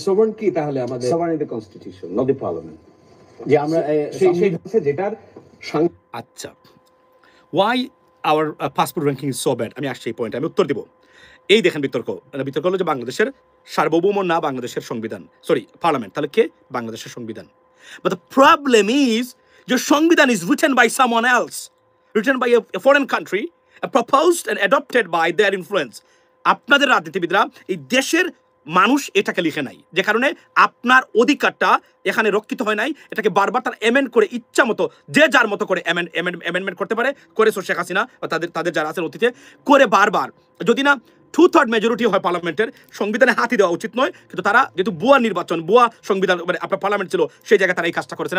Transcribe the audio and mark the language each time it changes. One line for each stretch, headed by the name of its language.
Bangla: Sovereign কি তাহলে আমাদের? Sovereignty constitution, not the parliament, যে আমরা সেই হচ্ছে যেটার আচ্ছা,
English: why our passport ranking is so bad,
Bangla: আমি আসছি এই পয়েন্টে, আমি উত্তর দিব। এই দেখেন বিতর্ক হলো যে বাংলাদেশের সার্বভৌম না বাংলাদেশের সংবিধান, সরি পার্লামেন্ট, তাহলে কে? বাংলাদেশের সংবিধান।
English: But the problem is your সংবিধান is written by someone else, written by a foreign country, proposed and adopted by their influence.
Bangla: আপনাদের রাজনীতিবিদরা এই দেশের মানুষ এটাকে লিখে নাই, যে কারণে আপনার অধিকারটা এখানে রক্ষিত হয় নাই। এটাকে বারবার তারা অ্যামেন্ড করে ইচ্ছা মতো যে যার মতো করে অ্যামেন্ডমেন্ট করতে পারে, করেছে শেখ হাসিনা বা তাদের যারা আছেন অতীতে করে বারবার। যদি না 2/3 মেজরিটি হয় পার্লামেন্টের, সংবিধানে হাতি দেওয়া উচিত নয়, কিন্তু তারা যেহেতু ভুয়া নির্বাচন, ভুয়া সংবিধান মানে আপনার পার্লামেন্ট ছিল, সেই জায়গায় তারা এই কাজটা করেছেন।